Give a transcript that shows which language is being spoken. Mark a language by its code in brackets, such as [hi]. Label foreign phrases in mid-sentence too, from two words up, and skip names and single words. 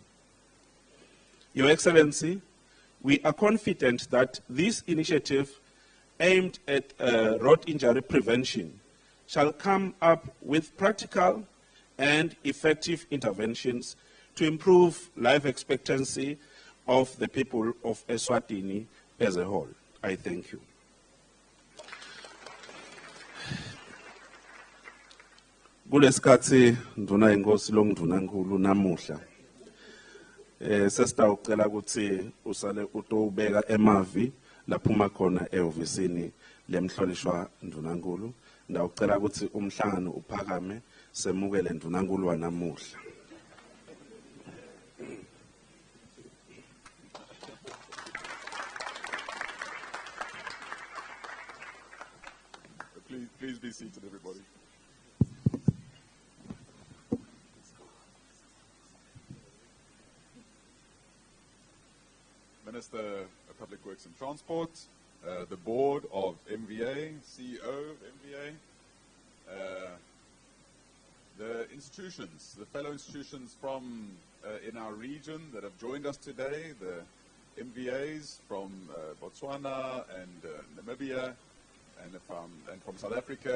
[en] Your Excellency, we are confident that this initiative aimed at road injury prevention shall come up with practical and effective interventions to improve life expectancy of the people of Eswatini as a whole. I thank you. [ss] Kulesikhathi nduna inkosi lomndunankulu namuhla sesitawucela ukuthi usale utobeka emavi laphuma khona ehhovisini lemhlonishwa ndunankulu. Ndawucela ukuthi umhlangano uphakame semukele ndunankulu wanamuhla. [en] Please be seated, everybody. Minister of Public Works and Transport, the board of MVA, CEO of MVA, the institutions, the fellow institutions from in our region that have joined us today, the MVAs from Botswana and Namibia, and from South Africa.